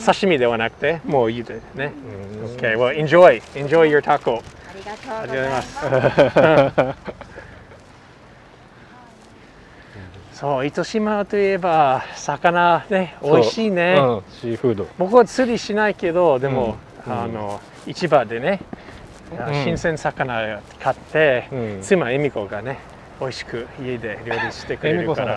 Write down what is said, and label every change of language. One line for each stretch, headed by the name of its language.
Japanese: 刺身ではなくて、もう茹でね。
English: Okay, well, enjoy your taco.
Japanese: ありがとうございます。そう、糸島といえば魚ね、美味しいね。シーフード。僕は釣りしないけど、でも市場でね、新鮮魚買って、妻恵美子がね、美味しく家で料理してくれるから。